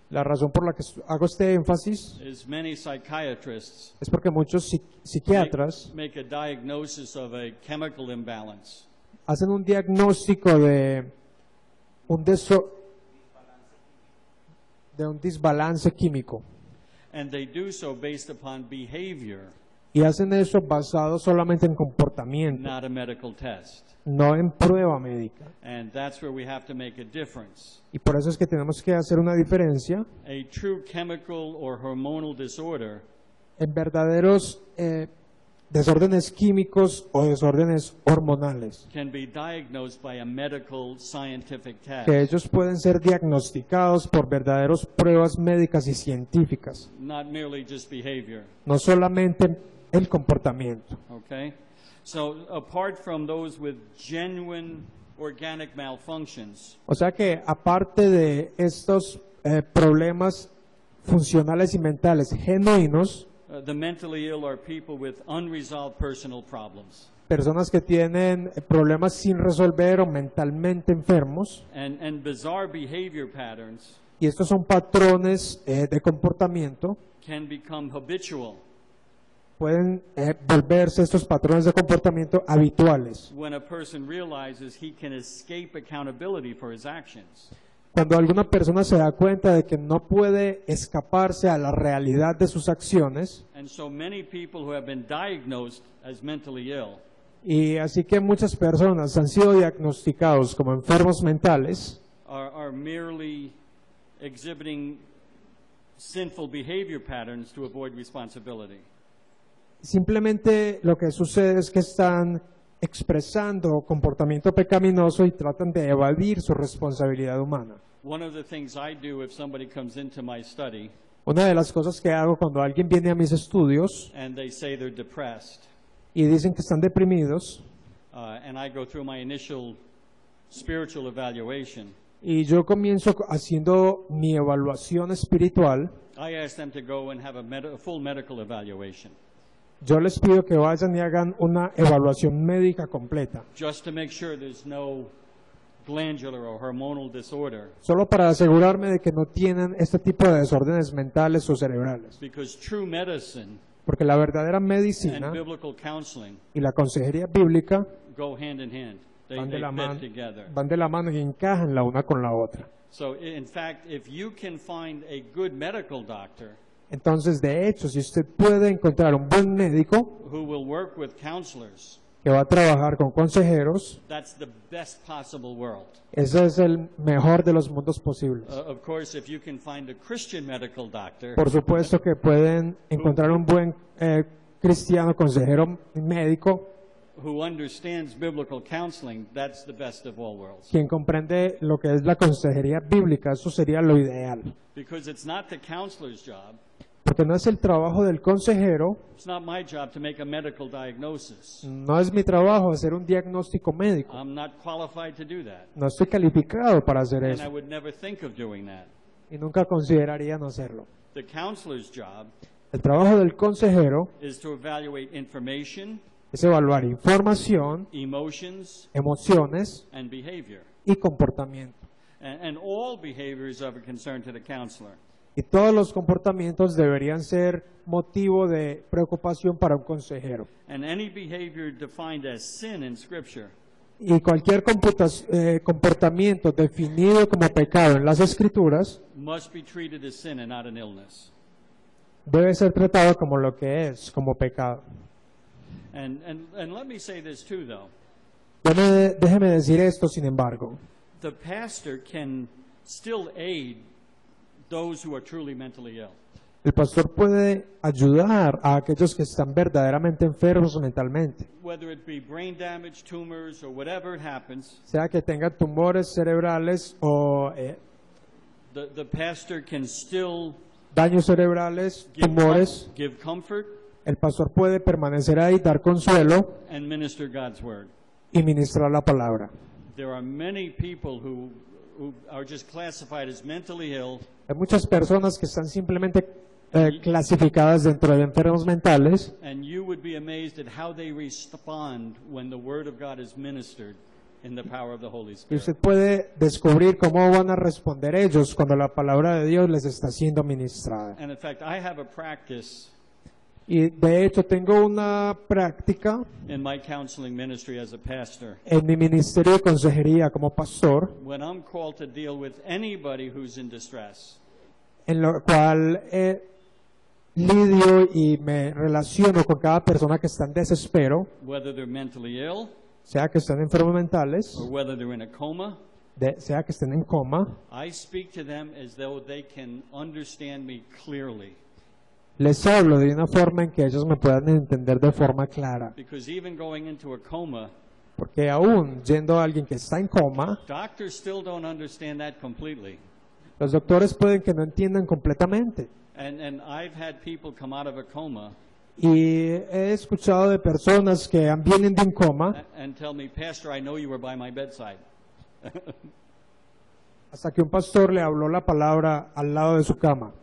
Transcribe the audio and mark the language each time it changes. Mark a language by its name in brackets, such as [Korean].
[Spanish] La razón por la que hago este énfasis [English] is many psychiatrists [Spanish] es porque muchos psiquiatras [English] make a diagnosis of a chemical imbalance, [Spanish] hacen un diagnóstico de un desbalance químico [English] and they do so based upon behavior, [Spanish] y hacen eso basado solamente en comportamiento, [English] not a medical test. [Spanish] no en prueba médica. [English] And that's where we have to make a difference. [Spanish] Y por eso es que tenemos que hacer una diferencia [English] A true chemical or hormonal disorder [Spanish] en verdaderos desórdenes químicos o desórdenes hormonales, [English] can be diagnosed by a medical scientific test, [Spanish] que ellos pueden ser diagnosticados por verdaderas pruebas médicas y científicas, [English] not merely just behavior. [Spanish] no solamente el comportamiento. [English] Okay? So apart from those with genuine organic malfunctions, [Spanish] O sea que aparte de estos problemas funcionales y mentales genuinos, [English] the mentally ill are people with unresolved personal problems. [Spanish] personas que tienen problemas sin resolver o mentalmente enfermos, [English] And bizarre behavior patterns [Spanish] y estos son patrones de comportamiento, [English] can become habitual [Spanish] pueden volverse estos patrones de comportamiento habituales. [English] when a person realizes he can escape accountability for his actions. [Spanish] Cuando alguna persona se da cuenta de que no puede escaparse a la realidad de sus acciones, [English] And so many people who have been diagnosed as mentally ill [Spanish] y así que muchas personas han sido diagnosticados como enfermos mentales, [English] are merely exhibiting sinful behavior patterns to avoid responsibility. [Spanish] simplemente lo que sucede es que están expresando comportamiento pecaminoso y tratan de evadir su responsabilidad humana. [English] One of the things I do if somebody comes into my study [Spanish] Una de las cosas que hago cuando alguien viene a mis estudios [English] and they say they're depressed, [Spanish] y dicen que están deprimidos, [English] and I go through my initial spiritual evaluation, [Spanish] y yo comienzo haciendo mi evaluación espiritual, [English] I ask them to go and have a full medical evaluation, [Spanish] yo les pido que vayan y hagan una evaluación médica completa, [English] just to make sure there's no glandular or hormonal disorder, [Spanish] solo para asegurarme de que no tienen este tipo de desórdenes mentales o cerebrales. [English] because true medicine [Spanish] Porque la verdadera [English] and [Spanish] medicina [English] biblical counseling [Spanish] y la consejería bíblica [English] go hand in hand. They [Spanish] van de la [English] fit [Spanish] mano, [English] together. [Spanish] van de la mano y encajan la una con la otra. [English] So, in fact, if you can find a good medical doctor [Spanish] Entonces, de hecho, si usted puede encontrar un buen médico [English] who will work with counselors, [Spanish] que va a trabajar con consejeros, [English] that's the best possible world. [Spanish] ese es el mejor de los mundos posibles. [English] Of course, if you can find a Christian medical doctor [Spanish] Por supuesto que pueden encontrar un buen cristiano consejero médico [English] who understands biblical counseling, that's the best of all worlds. [Spanish] quien comprende lo que es la consejería bíblica. Eso sería lo ideal. [English] Because it's not the counselor's job, [Spanish] Porque no es el trabajo del consejero, [English] it's not my job to make a medical diagnosis. [Spanish] no es mi trabajo hacer un diagnóstico médico. [English] I'm not qualified to do that. [Spanish] No estoy calificado para hacer [English] And I [Spanish] eso [English] would never think of doing that. [Spanish] y nunca consideraría no hacerlo. [English] The counselor's job [Spanish] El trabajo del consejero [English] is to evaluate information, [Spanish] es evaluar información, [English] emotions, [Spanish] emociones [English] and behavior. [Spanish] y comportamiento. [English] And all behaviors are of concern to the counselor. [Spanish] Y todos los comportamientos deberían ser motivo de preocupación para un consejero. [English] And any behavior defined as sin in Scripture [Spanish] Y cualquier comportamiento definido como pecado en las Escrituras [English] must be treated as sin and not an illness. [Spanish] debe ser tratado como lo que es, como pecado. [English] And let me say this too, though. [Spanish] Déjeme decir esto, sin embargo. [English] The pastor can still aid those who are truly mentally ill. [Spanish] El pastor puede ayudar a aquellos que están verdaderamente enfermos mentalmente, [English] Whether it be brain damage, tumors, or whatever happens, [Spanish] sea que tengan tumores cerebrales o [English] the pastor can still [Spanish] daños cerebrales, tumores. [English] give comfort [Spanish] El pastor puede permanecer ahí, dar consuelo [English] and minister God's word. [Spanish] y ministrar la palabra. [English] There are many people who are just classified as mentally ill, [Spanish] Hay muchas personas que están simplemente clasificadas dentro de enfermos mentales [English] and you would be amazed at how they respond when the word of God is ministered in the power of the Holy [Spanish] y [English] Spirit. [Spanish] usted puede descubrir cómo van a responder ellos cuando la palabra de Dios les está siendo ministrada. [English] And in fact, I have a practice [Spanish] Y de hecho tengo una práctica [English] in my counseling ministry as a pastor. [Spanish] en mi ministerio de consejería como pastor, [English] When I'm called to deal with anybody who's in distress, [Spanish] en lo cual lidio y me relaciono con cada persona que está en desespero, [English] whether they're mentally ill [Spanish] sea que estén enfermos mentales, [English] or whether they're in a coma, [Spanish] sea que estén en coma, [English] I speak to them as though they can understand me clearly. [Spanish] les hablo de una forma en que ellos me puedan entender de forma clara. [English] Because even going into a coma, [Spanish] Porque aún yendo a alguien que está en coma, [English] doctors still don't understand that completely. [Spanish] los doctores pueden que no entiendan completamente. [English] And I've had people come out of a coma [Spanish] Y he escuchado de personas que vienen de un coma [English] and tell me, Pastor, I know you were by my bedside. [Spanish] hasta que un pastor le habló la palabra al lado de su cama.